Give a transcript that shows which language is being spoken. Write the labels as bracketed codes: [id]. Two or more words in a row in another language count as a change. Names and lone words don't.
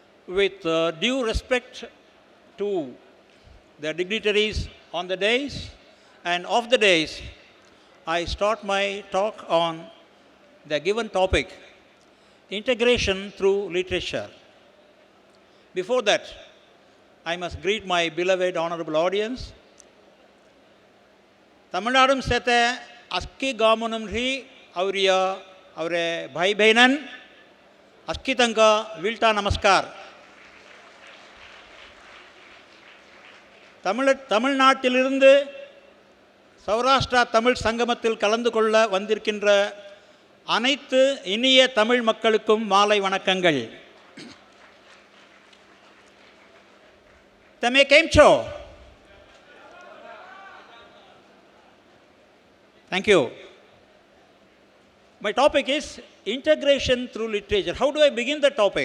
[en] With due respect to the dignitaries on the days and off the days, I start my talk on the given topic, integration through literature. Before that, I must greet my beloved honorable audience. [saz] Tamilnadum sete aski gamunum ri auriya aure bhai bainan aski tanga vilta namaskar. [ta] தமிழ்நாட்டிலிருந்து சௌராஷ்டிரா தமிழ் சங்கமத்தில் கலந்து கொள்ள வந்திருக்கின்ற அனைத்து இனிய தமிழ் மக்களுக்கும் மாலை வணக்கங்கள். [gu] તમે કેમ છો? [en] Thank you. My topic is integration through literature. How do I begin the topic?